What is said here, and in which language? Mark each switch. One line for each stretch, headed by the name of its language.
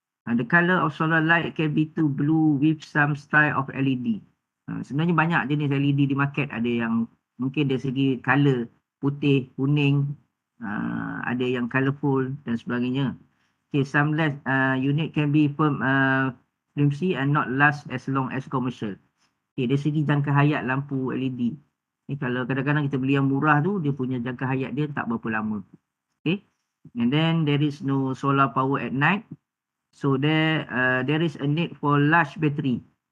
English: The color of solar light can be too blue with some style of LED.
Malay: Sebenarnya banyak jenis LED di market. Ada yang mungkin dari segi color putih, kuning, ada yang colourful dan sebagainya.
English: Okay, some less unit can be flimsy and not last as long as commercial.
Malay: Okay, dari segi jangka hayat lampu LED. Kalau kadang-kadang kita beli yang murah tu, dia punya jangka hayat dia tak berapa lama.
English: Okay, and then there is no solar power at night. So there is a need for large battery.